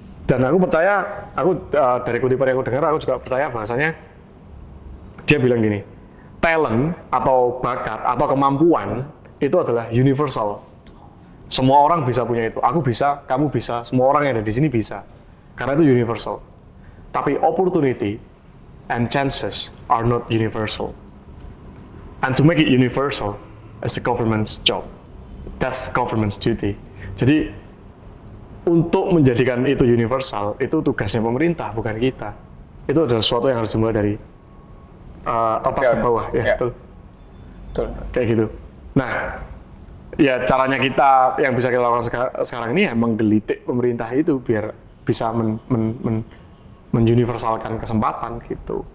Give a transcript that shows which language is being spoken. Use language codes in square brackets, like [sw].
[id] Dan aku percaya, dari kutipan yang aku dengar, aku juga percaya bahasanya dia bilang gini, talent atau bakat atau kemampuan itu adalah universal. Semua orang bisa punya itu. Aku bisa, kamu bisa, semua orang yang ada di sini bisa. Karena itu universal. Tapi [en] opportunity and chances are not universal. And to make it universal, it's the government's job. That's the government's duty. [id] Jadi, untuk menjadikan itu universal, itu tugasnya pemerintah, bukan kita. Itu adalah sesuatu yang harus dimulai dari atas ke bawah. Ya, betul. Kayak gitu. Nah, ya caranya kita, yang bisa kita lakukan sekarang ini ya menggelitik pemerintah itu biar bisa menuniversalkan kesempatan gitu.